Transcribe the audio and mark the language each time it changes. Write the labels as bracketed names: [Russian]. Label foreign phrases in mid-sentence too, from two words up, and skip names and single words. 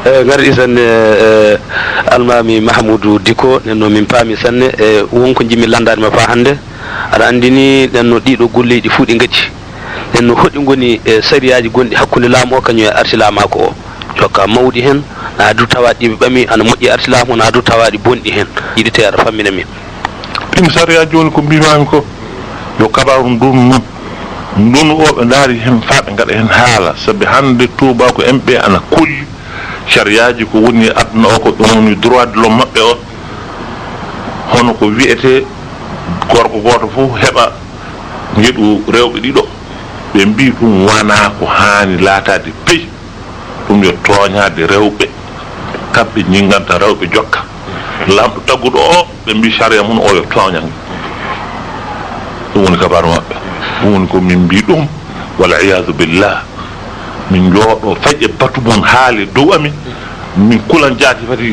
[Fula] ngari sanne almami Mahamoudou Diko nenno min paami sanne wonko jimmi landade ma fa hande aɗa andini nenno ɗiɗo golleji fuu ɗi gacci nenno hoɗi goni sariyaji gonɗi hakkude laamu o kañum e arsilamako o jokka mawɗi hen na du tawaɗi ɓe ɓami ana moƴƴi arsilamu na du tawaɗi bonɗi hen yiɗi te aɗa fammina min ɗin sariyaji joni ko mbimami ko yo kabaru ndunu ndunu o ɓe daari hen fa ɓe gaɗa hen haala saabi hande Touba ko emɓe ana kolli sariyaji ko woni aduna o ko ɗum woni [French] droit de l'homme [Fula] maɓɓe o hono ko wiyete gorko goto fof heɓa jeeɗu rewɓe ɗiɗo ɓe mbi ɗum wona ko hani laatade peyi ɗum yo tooñade rewɓe kamɓe ñinganta rewɓe jokka lamɗo tagguɗo o ɓe mbi saria mum o yo tooñange ɗum woni kabaru maɓɓe ɗum woni ko min mbi ɗum [Arabic] wal iyadu billah [Fula] min jooɗo faƴƴe batu mon haali dow amin min kulan jaati fati